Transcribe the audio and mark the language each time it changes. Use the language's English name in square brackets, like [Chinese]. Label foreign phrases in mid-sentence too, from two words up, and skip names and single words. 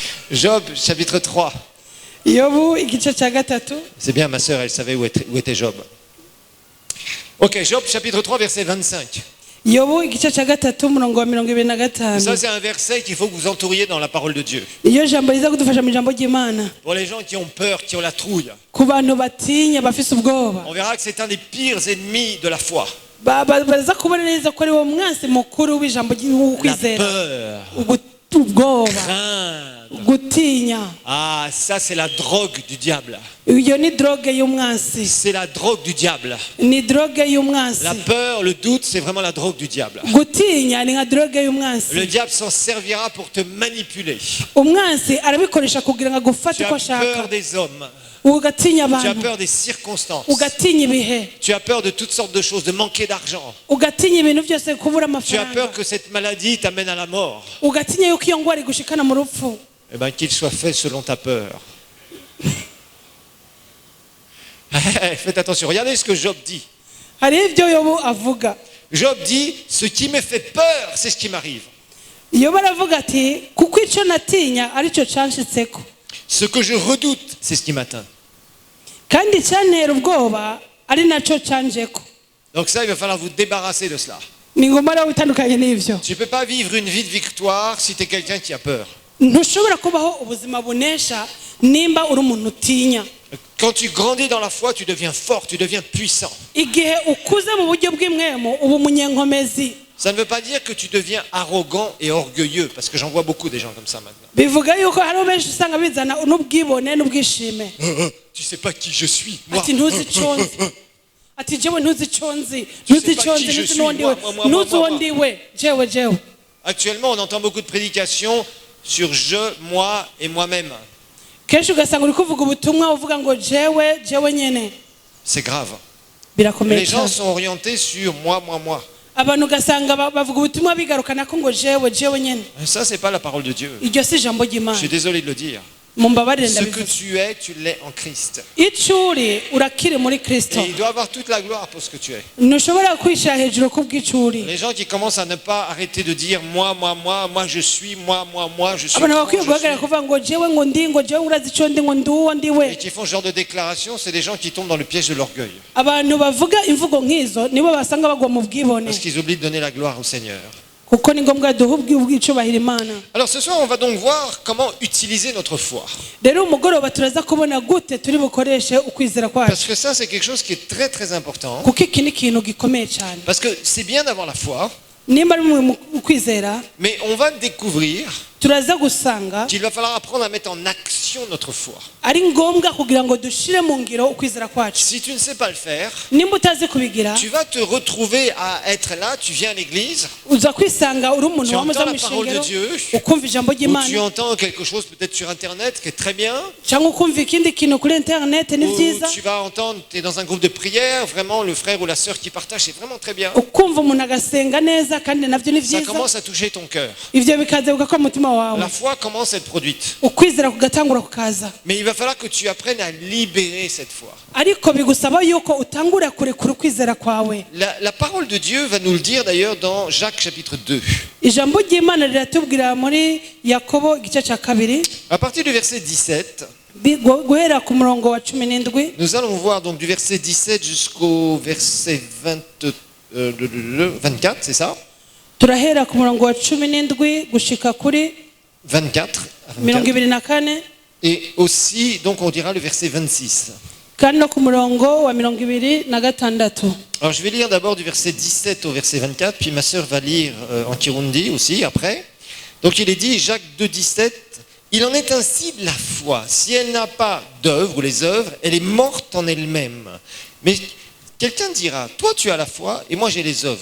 [French] Job, chapitre 3. [Rundi] yobu igice cya gatatu. [French] C'est bien, ma sœur, elle savait où était Job. Ok, Job, chapitre 3, verset 25. [Rundi] yobu igice cya gatatu umurongo wa 25. [French] Ça, c'est un verset qu'il faut que vous entouriez dans la parole de Dieu. [Rundi] iyo jambo riza kudufasha mu ijambo ry'Imana [French] Pour les gens qui ont peur, qui ont la trouille, [Rundi] ku bantu batinya bafise ubwoba [French] on verra que c'est un des pires ennemis de la foi. [Rundi] baza kubona neza ko ari wo mwansi mukuru w'ijambo [French] La [Rundi] ry'ukwizera. [French] peur, [Rundi] ubwoba, [French] craindre. [Rundi] gutinya. [French] Ah, ça, c'est la drogue du diable. [Rundi] iyo ni drogue y'umwansi, [French] C'est la drogue du diable. [Rundi] ni drogue y'umwansi. [French] La peur, le doute, c'est vraiment la drogue du diable. [Rundi] gutinya ni nka drogue y'umwansi. [French] Le diable s'en servira pour te manipuler. [Rundi] umwansi arabikoresha kugira ngo agufate [French] Tu [Rundi] uko [French] as peur [Rundi] ashaka, [French] des hommes. [Rundi] ugatinya [French] Tu as [Rundi] abantu, [French] peur des circonstances. [Rundi] ugatinya ibihe, [French] Tu as peur de toutes sortes de choses, de manquer d'argent. [Rundi] ugatinya ibintu byose, kubura [French] Tu as [Rundi] amafaranga, [French] peur que cette maladie t'amène à la mort. [Rundi] ugatinya yuko iyo ngwara igushikana mu rupfu. [French] Eh bien, qu'il soit fait selon ta peur. Faites attention, regardez ce que Job dit. [Rundi] hari ibyo yobu avuga. [French] Job dit, ce qui me fait peur, c'est ce qui m'arrive. [Rundi] yobu aravuga ati kuko icyo natinya aricyo canshitseko, [French] Ce que je redoute, c'est ce qui m'atteint. [Rundi] kandi icyantera ubwoba ari nacyo canjeko. [French] Donc ça, il va falloir vous débarrasser de cela. [Rundi] ni ngombwa rero witandukanye n'ibyo. [French] Tu ne peux pas vivre une vie de victoire si tu es quelqu'un qui a peur. [Rundi] ntushobora kubaho ubuzima bunesha nimba uri umuntu utinya. [French] Quand tu grandis dans la foi, tu deviens fort, tu deviens puissant. [Rundi] igihe ukuze mu buryo bw'imwemo uba umunyenkomezi. [French] Ça ne veut pas dire que tu deviens arrogant et orgueilleux, parce que j'en vois beaucoup des gens comme ça maintenant. [Rundi] bivuga yuko hariho benshi usanga bizana n'ubwibone n'ubwishime. [French] Tu sais pas qui je suis, moi. [Rundi] ati ntuzi icyo nzi, ati jewe ntuzi icyo nzi, ntuzi icyo nzi, ntuzi n'uwo ndiwe, ntuzi uwo ndiwe, jewe. [French] Actuellement, on entend beaucoup de prédications sur je, moi et moi-même. [Rundi] kenshi ugasanga uri kuvuga ubutumwa uvuga ngo jewe nyene. [French] C'est grave. [Rundi] birakomeye [French] Les gens [Rundi] cyane. [French] sont orientés sur moi. [Rundi] abantu ugasanga bavuga ubutumwa bigarukana ko ngo jewe nyene. [French] Et ça, c'est pas la parole de Dieu. [Rundi] iryo si ijambo [French] Je [Rundi] ry'Imana. [French] suis désolé de le dire. [Rundi] mumbabarire [French] Ce que [Rundi] ndabivuga. [French] tu es, tu l'es en Christ. [Rundi] icyo uri urakiri muri Kristo. [French] Et il doit avoir toute la gloire pour ce que tu es. [Rundi] ntushobora kwishyira hejuru kubw'icyo uri. [French] Les gens qui commencent à ne pas arrêter de dire moi je suis, moi je suis. [Rundi] abantu bakwiye [French] je [Rundi] guhagarara [French] suis. [Rundi] kuvuga ngo jewe ngo ndi, ngo jewe urazi icyo ndi, ngo ndi uwo ndiwe. [French] Et qui font ce genre de déclaration, c'est des gens qui tombent dans le piège de l'orgueil. [Rundi] abantu bavuga imvugo nk'izo nibo basanga bagwa mu bwibone, [French] Parce qu'ils oublient de donner la gloire au Seigneur. [Rundi] kuko ni ngombwa duhe ubwicubahiro Imana. [French] Alors ce soir, on va donc voir comment utiliser notre foi. [Rundi] rero umugoroba turaza kubona gute turi bukoreshe ukwizera [French] Parce [Rundi] kwacu, [French] que ça, c'est quelque chose qui est très très important. [Rundi] kuko iki ni ikintu gikomeye cyane. [French] Parce que c'est bien d'avoir la foi, [Rundi] nimba ari mu kwizera, [French] mais on va découvrir [Rundi] turaza gusanga [French] qu'il va falloir apprendre à mettre en action notre foi. [Rundi] ari ngombwa kugira ngo dushire mu ngiro ukwizera kwacu. [French] Si tu ne sais pas le faire, [Rundi] nimba utazi kubigira, [French] tu vas te retrouver à être là, tu viens à l'église, [Rundi] uza kwisanga uri umuntu [French] Tu [Rundi] wamuza [French] entends [Rundi] mu [French] la parole de [Rundi] ishengero [French] Dieu, [Rundi] ukumva ijambo [French] ou tu [Rundi] ry'Imana, [French] entends quelque chose peut-être sur Internet qui est très bien, [Rundi] cyangwa ukumva ikindi kintu kuri internet, ni [French] ou [Rundi] byiza. [French] tu vas entendre, tu es dans un groupe de prière, vraiment le frère ou la sœur qui partage, c'est vraiment très bien. [Rundi] ukumva umuntu agasenga neza kandi nabyo ni [French] Ça [Rundi] byiza. [French] commence à toucher ton cœur. [Rundi] ibyo bikaza bugakora umutima wawe, [French] La foi commence à être produite. [Rundi] ukwizera kugatangura kukaza. [French] Mais il va falloir que tu apprennes à libérer cette foi. [Rundi] ariko bigusaba yuko utangura kurekura ukwizera kwawe. [French] La parole de Dieu va nous le dire d'ailleurs dans Jacques chapitre 2. [Rundi] ijambo ry'Imana riratubwira muri Yakobo igice cya 2, [French] À partir du verset 17, [Rundi] guhera ku murongo wa 17. [French] nous allons voir donc du verset 17 jusqu'au verset 24, c'est ça? [Rundi] turahera ku murongo wa 17 gushika kuri 24. [French] à 24. 24, Et aussi, donc on dira le verset 26. [Rundi] kandi no ku murongo wa 26. [French] Alors je vais lire d'abord du verset 17 au verset 24, puis ma sœur va lire en Kirundi aussi après. Donc il est dit, Jacques 2, 17, il en est ainsi de la foi. Si elle n'a pas d'œuvre ou les œuvres, elle est morte en elle-même. Mais quelqu'un dira, toi tu as la foi et moi j'ai les œuvres.